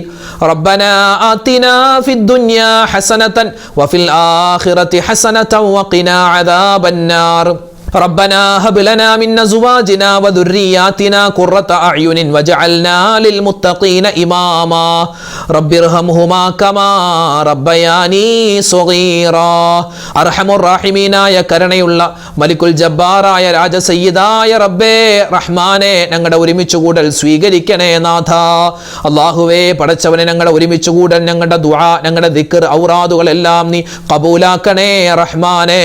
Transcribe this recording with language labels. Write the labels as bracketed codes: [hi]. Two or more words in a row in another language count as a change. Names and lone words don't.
[ar] ربنا آتنا في الدنيا حسنة وفي الآخرة حسنة وقنا عذاب النار. ربنا هب لنا من أزواجنا وذرياتنا قرة أعين واجعلنا للمتقين إماما. رب ارحمهما كما ربياني صغيرا. أرحم الراحمين [ml] കരുണയുള്ള [ar] ملك الجبار [ml] രാജസയ്യിദായ റബ്ബേ റഹ്മാനെ, ഞങ്ങളുടെ ഒരുമിച്ച് കൂടൽ സ്വീകരിക്കണേ നാഥ. അല്ലാഹുവേ പടച്ചവനെ, ഞങ്ങളുടെ ഒരുമിച്ച് കൂടൽ, ഞങ്ങളുടെ ദുആ, ഞങ്ങളുടെ ദിക്ർ, ഔറാദുകളെല്ലാം നീ കബൂലാക്കണേ റഹ്മാനെ.